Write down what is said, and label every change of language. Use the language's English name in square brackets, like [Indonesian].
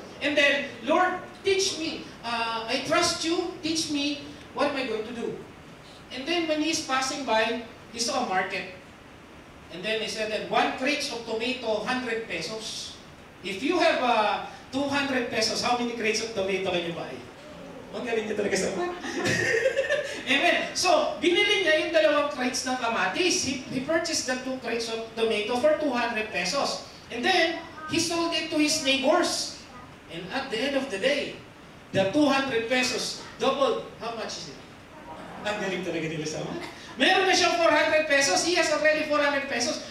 [English] And then, Lord, teach me. I trust you. Teach me. What am I going to do? And then when he's passing by, he saw a market. And then he said that 1 crate of tomato, 100 pesos. If you have 200 pesos, how many crates of tomato can you buy? [Filipino] Ang galing niya talaga sa mga. Amen. So, binili niya yung 2 crates ng kamatis. [English] He purchased the 2 crates of tomato for 200 pesos. And then, he sold it to his neighbors. And at the end of the day, the 200 pesos doubled. How much is it? [Filipino] Ang galing talaga nila sa mga. Meron na siyang 400 pesos. [English] He has already 400 pesos.